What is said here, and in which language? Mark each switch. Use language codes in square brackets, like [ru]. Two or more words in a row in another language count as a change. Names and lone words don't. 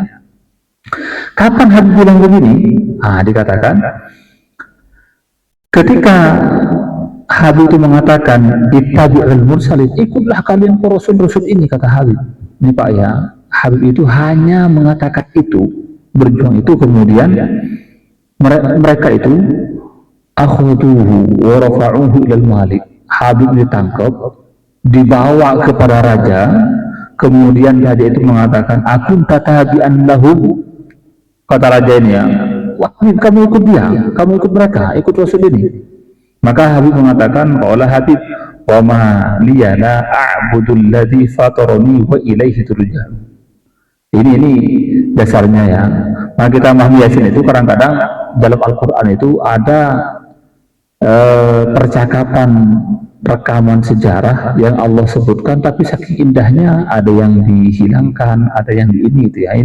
[id] Kapan Habib bilang begini? Dikatakan ketika Habib itu mengatakan [ar] اتبعوا المرسلين, [id] ikutlah kalian ke rasul-rasul ini, kata Habib. Ini Pak ya, Habib itu hanya mengatakan itu, berjuang itu, kemudian mereka itu [ar] أخذوه ورفعوه إلى الملك. [id] Habib ditangkap, dibawa kepada raja, kemudian raja itu mengatakan [ar] أكون تابعا لهم, [id] kata raja ini ya, wah kamu ikut dia, kamu ikut mereka, ikut rasul ini. Maka Habib mengatakan, [ar] قال حبيب، وما لي لا أعبد الذي فطرني وإليه ترجعون. [id] Ini dasarnya ya. Maka kita memahami Yasin itu kadang-kadang dalam Al-Qur'an itu ada percakapan, rekaman sejarah yang Allah sebutkan, tapi saking indahnya ada yang dihilangkan, ada yang ini itu ya.